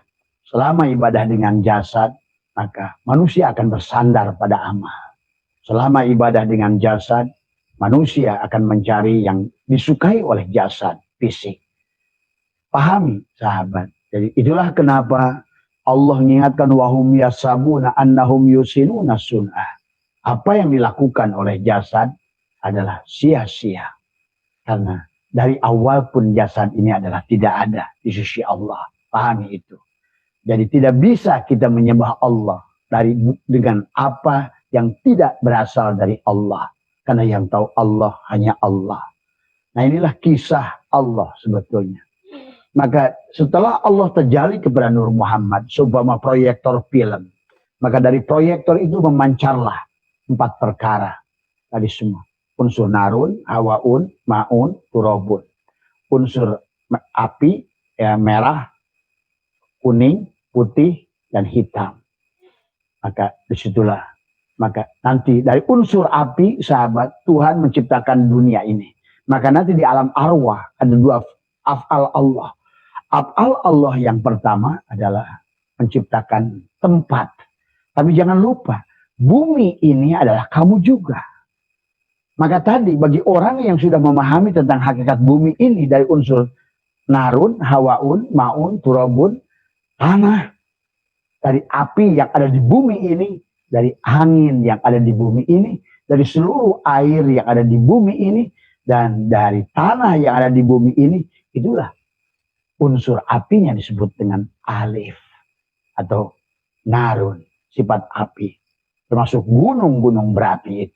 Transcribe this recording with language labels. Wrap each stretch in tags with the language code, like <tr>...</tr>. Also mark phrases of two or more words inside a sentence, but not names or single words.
<id>Selama ibadah dengan jasad, maka manusia akan bersandar pada amal. Selama ibadah dengan jasad, manusia akan mencari yang disukai oleh jasad, fisik. Pahami, sahabat. Jadi itulah kenapa Allah mengingatkan</id> <ar>وهم يحسبون أنهم يحسنون صنعا.</ar> <id>Apa yang dilakukan oleh jasad adalah sia-sia. Karena dari awal pun jasad ini adalah tidak ada di sisi Allah. Pahami itu. Jadi tidak bisa kita menyembah Allah dengan apa yang tidak berasal dari Allah. Karena yang tahu Allah hanya Allah. Nah, inilah kisah Allah sebetulnya. Maka setelah Allah terjali kepada Nur Muhammad, seumpama proyektor film, maka dari proyektor itu memancarlah 4 perkara tadi semua.</id> <ar>Unsur نارٌ، هواءٌ، ماءٌ، ترابٌ.</ar> <id>Unsur api, ya, merah, kuning, putih, dan hitam. Maka disitulah, maka nanti dari unsur api, sahabat, Tuhan menciptakan dunia ini. Maka nanti di alam arwah ada 2 af'al Allah. Af'al Allah yang pertama adalah menciptakan tempat. Tapi jangan lupa, bumi ini adalah kamu juga. Maka tadi bagi orang yang sudah memahami tentang hakikat bumi ini dari unsur</id> <ar>نارٌ، هواءٌ، ماءٌ، ترابٌ,</ar> <id>tanah. dari api yang ada di bumi ini, dari angin yang ada di bumi ini, dari seluruh air yang ada di bumi ini, dan dari tanah yang ada di bumi ini. Itulah unsur apinya disebut dengan alif atau narun, sifat api, termasuk gunung-gunung berapi itu.</id>